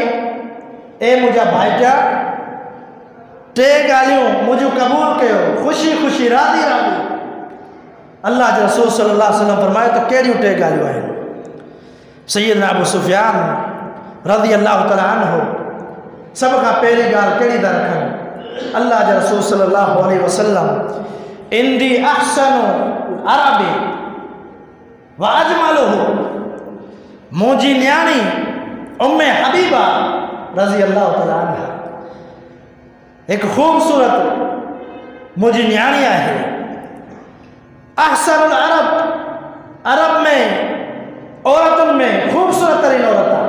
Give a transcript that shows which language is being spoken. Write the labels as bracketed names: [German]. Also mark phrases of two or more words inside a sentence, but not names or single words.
[Sindhi] ए मुंहिंजा भाइटा, टे ॻाल्हियूं मुंहिंजूं क़बूल कयो, ख़ुशी ख़ुशी राज़ी राज़ी। अल्लाह जे रसूल [Arabic] صلى الله عليه وسلم [Sindhi] फरमायो त कहिड़ियूं टे ॻाल्हियूं आहिनि? सैयदना अबू सुफ़ियान [Arabic] رضي الله تعالى عنه [Sindhi] सभ खां पहिरीं ॻाल्हि कहिड़ी था रखनि? अल्लाह जे रसूल [Arabic] صلى الله عليه وسلم عندي أحسن عربي وأجمله, [Sindhi] मुंहिंजी न्याणी उम्मे हबीबा [Arabic] رضي الله تعالى عنها [Sindhi] हिकु ख़ूबसूरत मुंहिंजी न्याणी आहे। [Arabic] أحسن العرب, [Sindhi] अरब में औरतुनि में ख़ूबसूरत तरीन औरत आहे।